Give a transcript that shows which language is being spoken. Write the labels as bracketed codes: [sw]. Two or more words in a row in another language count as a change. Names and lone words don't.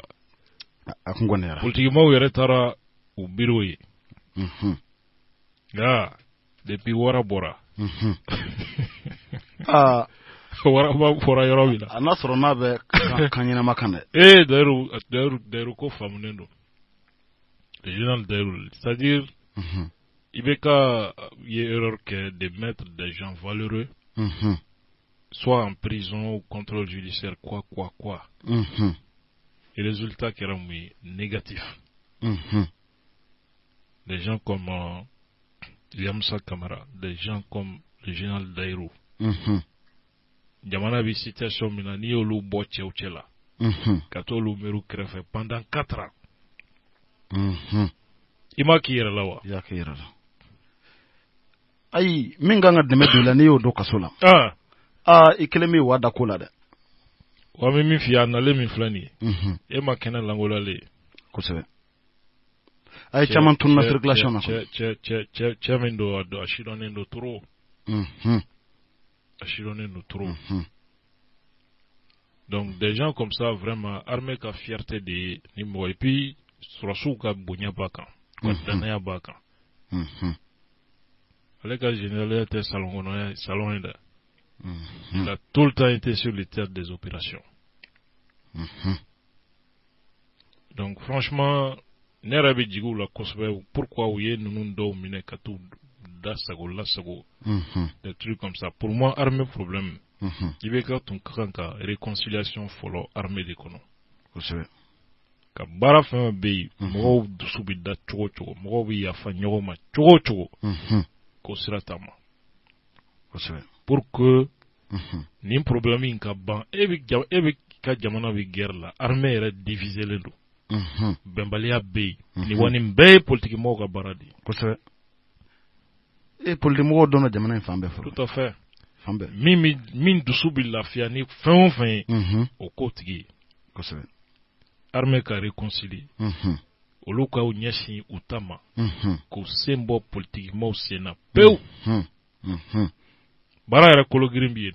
[bm] a kun gɔnɛyara politikimaw yɛrɛ taara u biro ye nka depuis wara bɔra wara bɔra yɔrɔ min na a n'a sɔrɔ n'a bɛ kan ɲɛnama kan dɛ [fr] d'ailleurs [bm] ko faamunen don [fr] le général d'ailleurs c'est-à-dire il [bm] bɛ ka ye erreur kɛ [fr] de mettre des gens valeureux soit en prison ou contrôle judiciaire quoi et le résultat [bm] kɛra mun ye [fr] négatif des gens comme Yamsa Kamara, des gens comme le général Daïrou [bm] jamana bi situation min na n'i y'olu bɔ cɛw cɛ la ka t'olu miiri kɛrɛfɛ [fr] pendant 4 ans [bm] i ma k'i yɛrɛ la wa i y'a k'i yɛrɛ la ayi min kan ka dɛmɛ don i la n'i y'o don kaso la i kelen bɛ wa da ko la dɛ wa min f'i ye a nalen min filɛ nin ye e ma kɛnɛ langolalen kosɛbɛ a ye caman tununa circulation na cɛ min don a sidɔnnen don trop a sidɔnnen don trop [fr] donc des gens comme ça vraiment [bm] armée ka fierté de ye ni mɔgɔ [fr] et puis [bm] sɔrɔsiw ka bonya b'a kan ka danaya b'a kan ale ka général tɛ salon kɔnɔ salon ye dɛ [fr] il a tout le temps été sur le théâtre des opérations donc franchement [bm] ne yɛrɛ bɛ jigin u la kosɛbɛ pourquoi u ye ninnu dɔw minɛ ka t'u da sago lasago [fr] des trucs comme ça pour moi [bm] armée problème i bɛ ka tun ka kan ka réconciliation fɔlɔ armée de kɔnɔ kosɛbɛ ka baara fɛn fɛn bɛ yen mɔgɔw dusu bɛ da cogo o cogo mɔgɔw bɛ yafa ɲɔgɔn ma cogo o cogo k'o sira ta ma kosɛbɛ [fr] pour que [bm] nin problème in ka ban e bɛ ka jamana bɛ guerre la armée yɛrɛ diviselen don bɛnbaliya bɛ yen nin wa nin bɛɛ ye politikimɔgɔw ka baara de ye kosɛbɛ politikimɔgɔw dɔnna jamana in fan bɛɛ fɔlɔ [fr] tout à fait [bm] fan bɛɛ min dusu bɛ lafiya ni fɛn o fɛn ye o k'o tigi ye kosɛbɛ armée ka réconcilier olu ka ɲɛsin u ta ma k'u sen bɔ politikimɔgɔw sen na pewu baara yɛrɛ kolo girin bɛ yen